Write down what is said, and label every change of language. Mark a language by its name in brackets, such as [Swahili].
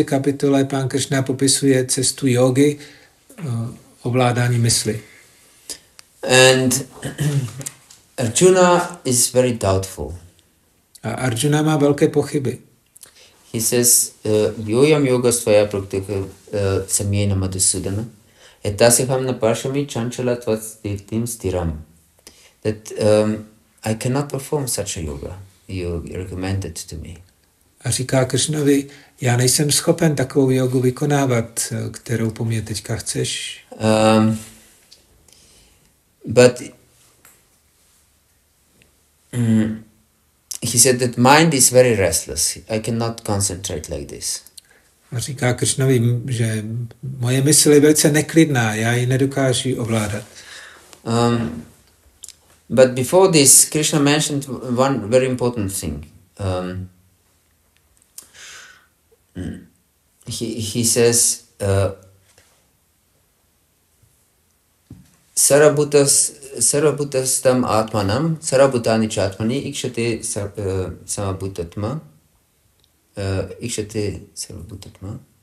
[Czech] kapitole pán Krishna popisuje cestu jógy, ovládání mysli. [English] And Arjuna is very doubtful. [Czech] A Arjuna má velké pochyby. [English] He says, [Sanskrit] Yoyam yoga svaya praktika samyena madhusudana etasiham na parshami chanchalatvat sthirtim stiram. [English] That I cannot perform such a yoga. You recommended to me. [Czech] A říká Krishnovi, já nejsem schopen takovou jogu vykonávat, kterou po mně teďka chceš. [English] But he said that mind is very restless. I cannot concentrate like this. [Czech] A říká Krišnovi, že moje mysl je velice neklidná, já ji nedokážu ovládat. [English] But before this, Krishna mentioned one very important thing. He says, [Sanskrit] Sarabhutastam atmanam, sarabhutani chatmani, ikshate samabhutatma, ikshate sarabhutatma.